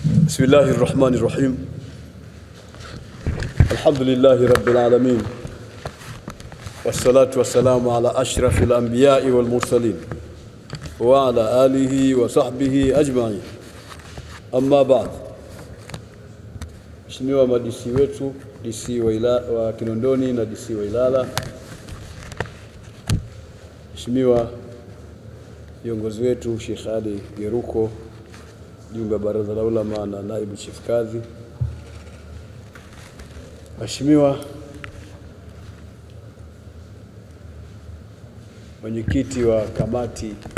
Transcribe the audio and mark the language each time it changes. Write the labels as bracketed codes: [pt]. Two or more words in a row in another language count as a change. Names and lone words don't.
[ar] بسم الله الرحمن الرحيم. الحمد لله رب العالمين، والصلاة والسلام على أشرف الأنبياء والمرسلين وعلى آله وصحبه أجمعين. أما بعد. [sw] Mheshimiwa madisi wetu, DC wa Kinondoni na DC wa Ilala, Mheshimiwa viongozi wetu Sheikh Ali Geruko, Jumbe Baraza la Ulama na Naibu Chief Kadhi, Mheshimiwa mwenyekiti wa kamati